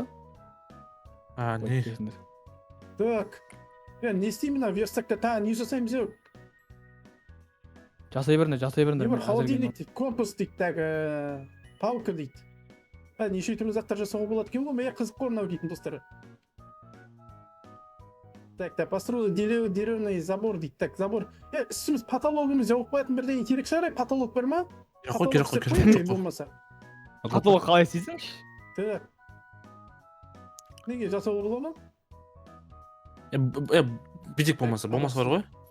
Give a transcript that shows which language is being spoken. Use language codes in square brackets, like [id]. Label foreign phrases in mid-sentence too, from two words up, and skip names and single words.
[kk] Не? Так. Не істеймін ау, верстакта тағы не жасаймыз ау? Жасай беріңдер. Не бар, холодильник дейді, компост дейді, палка дейді. Неше түрлі заттар жасауға болады екен ғой, мен қызық қой мынау дейтін достар. [ru] Так, построили деревянный забор дейді. Так, забор. [kk] Үстіміз потологымыз жауып қоятын бірдеңе керек шығар, потолок бар ма? Керек. Болмаса. Потолок қалай істейсіңші? Так. Неге жасауға бола ма? Битик болмаса бар ғой.